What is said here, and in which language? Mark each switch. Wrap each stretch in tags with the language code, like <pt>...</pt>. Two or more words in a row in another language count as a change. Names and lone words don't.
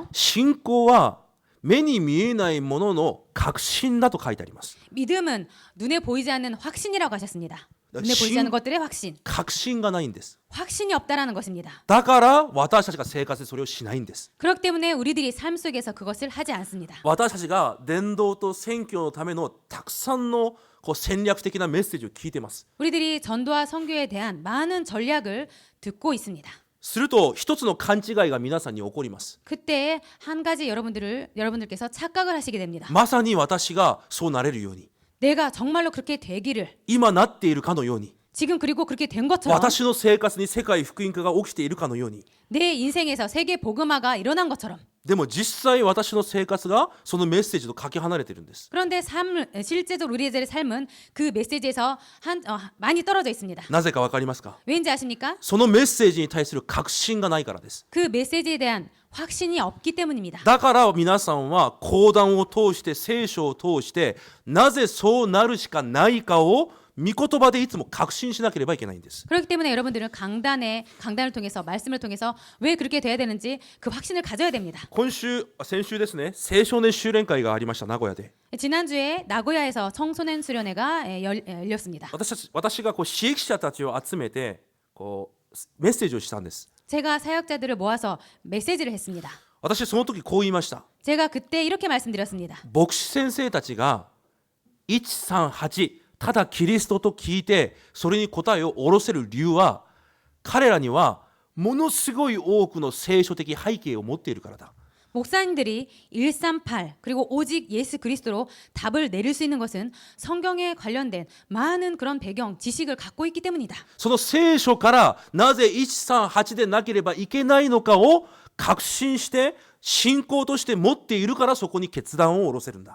<ja>信仰は目に見えないものの確信だと書いてあります。</ja> <ko>믿음은 눈에 보이지 않는 확신이라고 하셨습니다. 눈에 보이지 않는 것들의 확신.</ko> <ja>確信がないんです。</ja> <ko>확신이 없다라는 것입니다.</ko> <ja>だから私たちが生活でそれをしないんです。</ja> <ko>그렇기 때문에 우리들이 삶 속에서 그것을 하지 않습니다.</ko> <ja>私たちが伝道と宣教のためのたくさんの戦略的なメッセージを聞いています。</ja> <ko>우리들이 전도와 선교에 대한 많은 전략을 듣고 있습니다.</ko> <ja>すると一つの勘違いが皆さんに起こります。</ja> <ko>그때 한 가지 여러분들께서 착각을 하시게 됩니다.</ko> <ja>まさに私がそうなれるように、</ja> <ko>내가 정말로 그렇게 되기를,</ko> <ja>今なっているかのように、</ja> <ko>지금 그리고 그렇게 된 것처럼</ko> <ja>私の生活に世界福音化が起きているかのように。</ja> <ko>내 인생에서 세계 복음화가 일어난 것처럼.</ko> <ja>でも実際私の生活がそのメッセージとかけ離れているんです。</ja> <ko>그런데 실제적으로 우리의 삶은 그 메시지에서 많이 떨어져 있습니다.</ko> <ja>なぜかわかりますか？</ja> <ko>왠지 아십니까?</ko> <ja>そのメッセージに対する確信がないからです。</ja> <ko>그 메시지에 대한 확신이 없기 때문입니다.</ko> <ja>だから皆さんは講談を通して聖書を通してなぜそうなるしかないかを御言葉でいつも確信しなければいけないんです。</ja> <ko>그렇기 때문에 여러분들은 강단을 통해서 말씀을 통해서 왜 그렇게 돼야 되는지 그 확신을 가져야 됩니다.</ko> <ja>先週ですね、青少年修練会がありました、名古屋で。</ja> <ko>지난주에 나고야에서 청소년 수련회가 열렸습니다.</ko> <ja>私が刺激者たちを集めてメッセージをしたんです。</ja> <ko>제가 사역자들을 모아서 메시지를 했습니다.</ko> <ja>私その時こう言いました。</ja> <ko>제가 그때 이렇게 말씀드렸습니다.</ko> <ja>牧師先生たちが138ただキリストと聞いてそれに答えを下ろせる理由は彼らにはものすごい多くの聖書的背景を持っているからだ。</ja> <ko>목사님들이 138 그리고 오직 예수 그리스도로 답을 내릴 수 있는 것은 성경에 관련된 많은 그런 배경 지식을 갖고 있기 때문이다.</ko> <ja>その聖書からなぜ138でなければいけないのかを確信して信仰として持っているからそこに決断を下ろせるんだ。</ja>